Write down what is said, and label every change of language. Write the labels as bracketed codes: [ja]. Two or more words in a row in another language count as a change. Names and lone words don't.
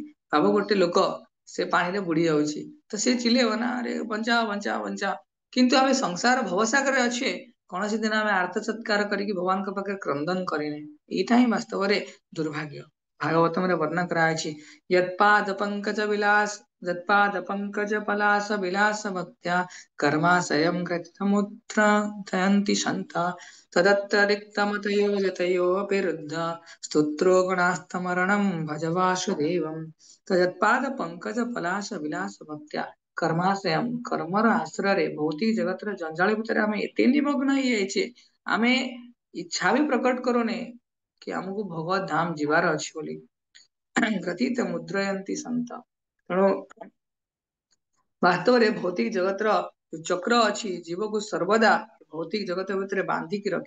[or] ଭାବ ଗୋଟେ ଲୋକ ସେ ପାଣିରେ ବୁଡି ଯାଉଛି, ତ ସେ ଚିଲେଇବ ନା, ଆରେ ବଞ୍ଚାଅ ବଞ୍ଚାଅ ବଞ୍ଚାଅ। କିନ୍ତୁ ଆମେ ସଂସାର ଭବସାଗରରେ ଅଛେ, କୌଣସି ଦିନ ଆମେ ଆର୍ତ ଚତ୍କାର କରିକି ଭଗବାନଙ୍କ ପାଖରେ କ୍ରନ୍ଦନ କରିନେ। ଏଇଟା ହିଁ ବାସ୍ତବରେ ଦୁର୍ଭାଗ୍ୟ। ଭାଗବତମରେ ବର୍ଣ୍ଣନା କରାଯାଇଛି, [sa] ୟତ୍ପାଦ ପଙ୍କଜ ବିଳାସ ଯତ୍ପାଦ ପଙ୍କଜ ପଲାଶ ବିଳାସ ଭକ୍ତ୍ୟା कर्माशयं कृतमुत्थयन्ति सन्ता तदत्यरिक्तमतयो यतयोऽपि रुद्ध स्तोत्रो गुणास्तमरणं भज वासुदेवम्। तत्पाद पंकज पलाश ବିଳାସ ଭକ୍ତ୍ୟା कर्माशयम, [or] କର୍ମର ଆଶ୍ରୟରେ ଭୌତିକ ଜଗତର ଜଞ୍ଜାଳ ଭିତରେ ଆମେ ଏତେ ନିମଗ୍ନ ହେଇଯାଇଛେ, ଆମେ ଇଚ୍ଛା ବି ପ୍ରକଟ କରୁନେ କି ଆମକୁ ଭଗବତ ଧାମ ଯିବାର ଅଛି ବୋଲି। [sa] ଗ୍ରଥିତ ମୁଦ୍ରୟନ୍ତି ସନ୍ତ। [or] ତେଣୁ ବାସ୍ତବରେ ଭୌତିକ ଜଗତର ଚକ୍ର ଅଛି, ଜୀବକୁ ସର୍ବଦା ଭୌତିକ ଜଗତ ଭିତରେ ବାନ୍ଧିକି ରଖେ।